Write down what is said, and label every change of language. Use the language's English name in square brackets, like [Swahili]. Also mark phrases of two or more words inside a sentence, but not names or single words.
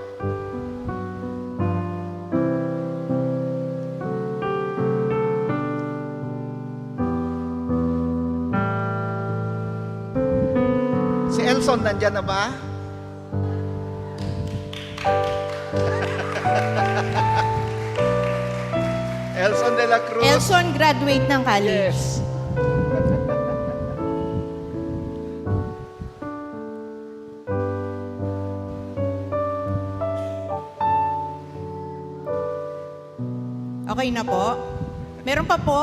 [Filipino] Si Elson nandyan na ba? Elson de la Cruz. Elson, graduate ng college. Yes. Okay na po? Meron pa po?